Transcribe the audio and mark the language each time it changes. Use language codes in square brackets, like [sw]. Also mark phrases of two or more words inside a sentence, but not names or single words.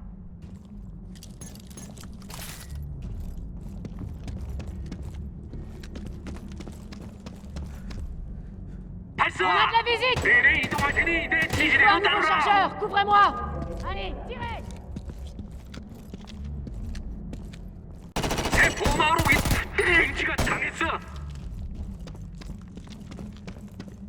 [ko] 발사! [fr] On a de la visite! [ko] 내내 이동할 테니 내 지시를 [fr] Un nouveau [ko] 따르라. [fr] chargeur, couvrez-moi! Allez, tirez! [ko] 내 보마로 동지가 당했어.